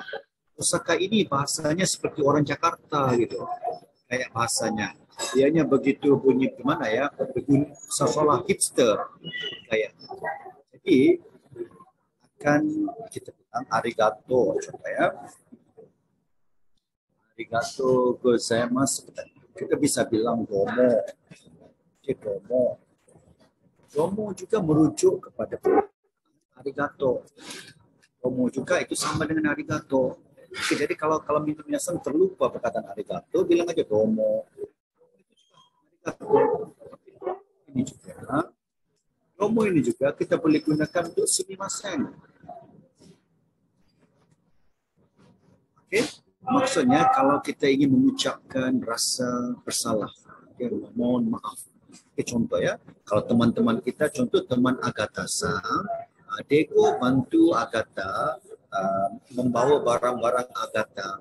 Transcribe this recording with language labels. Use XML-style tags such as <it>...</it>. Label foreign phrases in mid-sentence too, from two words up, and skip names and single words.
<id>Osaka ini bahasanya seperti orang Jakarta gitu, kayak bahasanya. Dianya begitu bunyi gimana ya, seolah hipster kayak. Jadi akan kita bilang arigato, coba ya.</id> <ja>ありがとうございます.</ja> <id>Kita bisa bilang domo. Okay, domo. Domo juga merujuk kepada arigato. Domo juga itu sama dengan arigato. Okay, jadi kalau minasan terlupa perkataan arigato, bilang aja domo. Arigato. Ini juga. Domo ini juga kita boleh gunakan untuk sumimasen. Okay? Maksudnya kalau kita ingin mengucapkan rasa bersalah, okay, mohon maaf. Okay, contoh ya, kalau teman-teman kita, contoh teman Agatha-san, Deko bantu Agatha membawa barang-barang Agatha.</id>